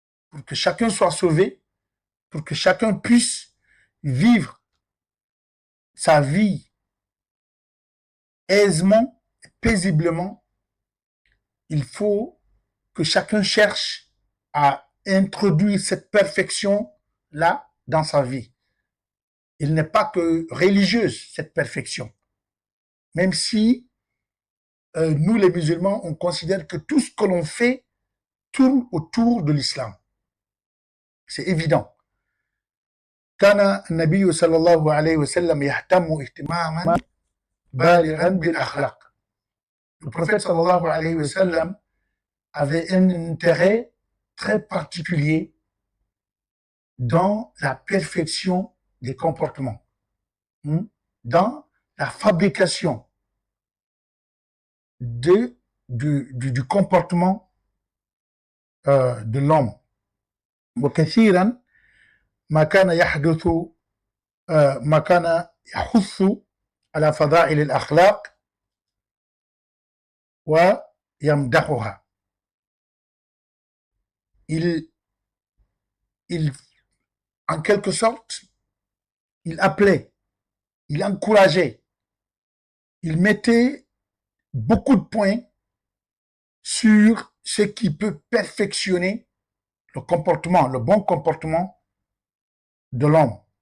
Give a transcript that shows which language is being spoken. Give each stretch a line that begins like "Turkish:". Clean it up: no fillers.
French: Pour que chacun soit sauvé, pour que chacun puisse vivre sa vie aisément, paisiblement, il faut que chacun cherche à introduire cette perfection-là dans sa vie. Il n'est pas que religieuse, cette perfection. Même si nous, les musulmans, on considère que tout ce que l'on fait tourne autour de l'islam. C'est évident.
Arabic: كان النبي صلى الله عليه وسلم يهتم اهتماما بالغا بالأخلاق.
French: Le prophète sallallahu alayhi wa sallam avait un intérêt très particulier dans la perfection des comportements, dans la fabrication du comportement de l'homme.
Arabic: وكثيرا ما كان يحدث ما كان يحث على فضائل الأخلاق ويمدحها.
French: il, en quelque sorte, il appelait, il encourageait, il mettait beaucoup de points sur ce qui peut perfectionner le comportement, le bon comportement de l'homme.